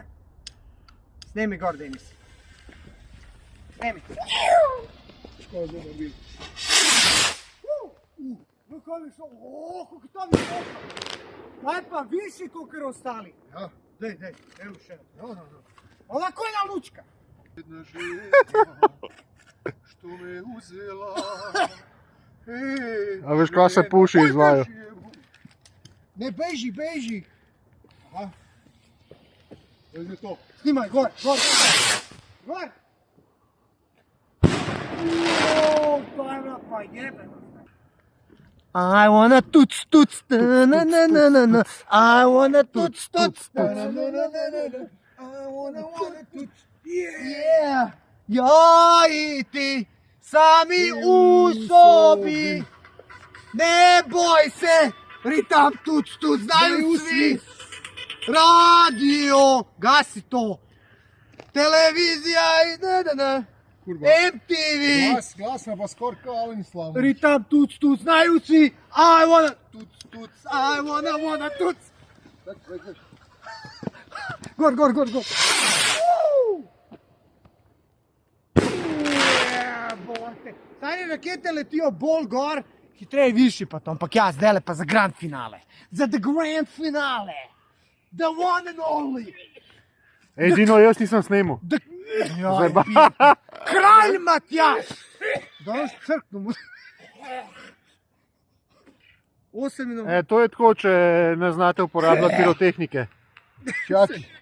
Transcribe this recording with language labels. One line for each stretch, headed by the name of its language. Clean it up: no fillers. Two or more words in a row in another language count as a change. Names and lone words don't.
Slovenian: Snemi gor, Denis. Snemi. Škoda zdaj nabil. No, kaj mi šlo? Kako to mi šlo? Daj pa višji, kakor ostali. Ja. Dej, evo še. Onako je na lučka.
Croatian: Jedna žena, što me uzela.
Slovenian: A veš, kaj se puši iz vaju? Ne, beži. Aha. To je to. Snimaj, gor. Pa jebeno.
English: I wanna tuc, na. I wanna tuc, na. I wanna tuc. Yeah.
Croatian: Ja i ti, sami u sobi. Ne boj se, ritam tuc, znaju svi. Radio, gasi to. Televizija i na. MTV.
Slovenian: Glas me pa skoraj kao Alen Slavom.
Croatian: Ritam tuc, znaju svi.
English: I wanna tuc, I wanna tuc.
Slovenian: Gor. Jebote. Stari rakete letijo bolj gor, hitreje višji pa to, ampak ja, zdajle pa za
English: grand finale. Za the grand finale. The one and only.
Slovenian: Edino jaz nisem snimal. Joj, Kralj Matjaž. Danes crknemo. 8 minut. To je tako, če ne znate uporabljati pirotehnike. Čakaj.